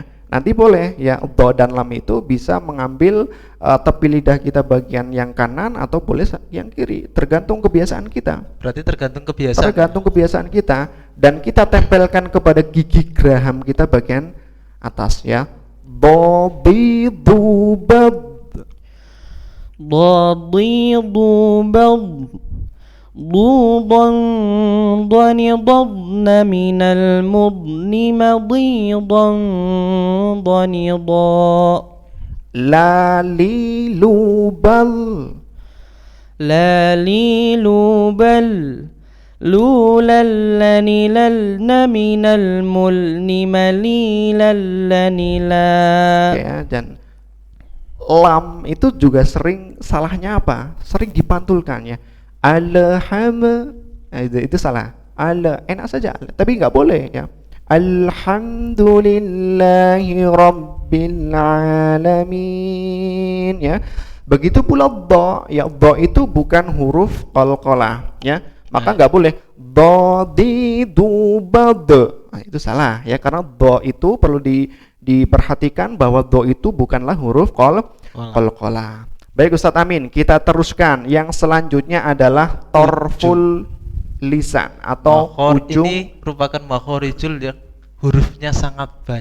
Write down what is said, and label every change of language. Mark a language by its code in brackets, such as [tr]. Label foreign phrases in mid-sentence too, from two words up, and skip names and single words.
[id] Nanti boleh, ya, bo dan lam itu bisa mengambil tepi lidah kita bagian yang kanan atau boleh yang kiri, tergantung kebiasaan kita. Berarti tergantung kebiasaan kita, dan kita tempelkan kepada gigi geraham kita bagian atas, ya. Bo bi du bab, [ar] ضاد بض ضوضا ضنضن من المضن مضيضا ضنضا. [id] lali lubal, [ar] لالي لوبل لوللني للن من الملن مليللني لا. [id] ya. Dan lam itu juga sering salahnya apa? Sering dipantulkan, ya. Alham, itu salah. Enak saja, tapi nggak boleh, ya. [ar] الحمد لله رب العالمين, [id] ya. Begitu pula do, ya, do itu bukan huruf qalqalah, ya. Maka nggak boleh do di du ba de. Nah, itu salah, ya, karena do itu perlu diperhatikan bahwa do itu bukanlah huruf qalqalah. Baik Ustadz Amin, kita teruskan. Yang selanjutnya adalah torful lisan atau ujung. Ini merupakan makhorijul yang hurufnya sangat banyak.